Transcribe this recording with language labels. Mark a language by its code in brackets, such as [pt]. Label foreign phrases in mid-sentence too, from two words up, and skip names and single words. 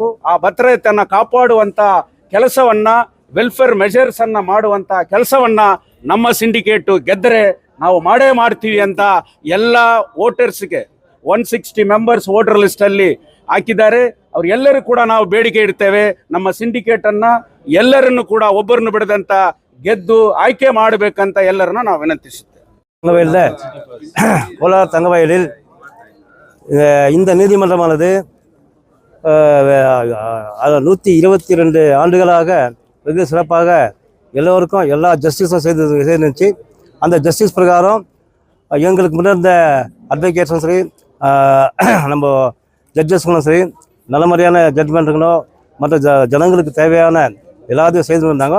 [kn] ಆ ಭದ್ರತೆಯನ್ನು ಕಾಪಾಡುವಂಥ ಕೆಲಸವನ್ನು, [en] welfare measures [kn] ಮಾಡುವಂಥ ಕೆಲಸವನ್ನು ನಮ್ಮ ಸಿಂಡಿಕೇಟು ಗೆದ್ದರೆ ನಾವು ಮಾಡೇ ಮಾಡ್ತೀವಿ ಅಂತ ಎಲ್ಲ ವೋಟರ್ಸ್ಗೆ 160 [en] members voter list [kn] ಹಾಕಿದ್ದಾರೆ. ಅವ್ರೆಲ್ಲರೂ ಕೂಡ ನಾವು ಬೇಡಿಕೆ ಇಡ್ತೇವೆ, ನಮ್ಮ ಸಿಂಡಿಕೇಟನ್ನು ಎಲ್ಲರನ್ನು ಕೂಡ ಒಬ್ಬರನ್ನು ಬಿಡದಂತ ಗೆದ್ದು ಆಯ್ಕೆ ಮಾಡಬೇಕಂತ ಎಲ್ಲರನ್ನ ನಾವು ವಿನಂತಿಸುತ್ತೇವೆ. [ta] கோலார் தங்கவயலில் இந்த நீதிமன்றமானது 122 ஆண்டுகளாக வெகு சிறப்பாக எல்லோருக்கும் எல்லா ஜஸ்டிஸும் செய்துச்சு. அந்த ஜஸ்டிஸ் பிரகாரம் எங்களுக்கு முன்னிருந்த அட்வொகேட்ஸும் சரி, நம்ம ஜட்ஜஸ்களும் சரி, நல்ல மாதிரியான ஜட்மெண்ட்டுங்களும் மற்ற ஜனங்களுக்கு தேவையான எல்லாத்தையும் செய்து வந்தாங்க.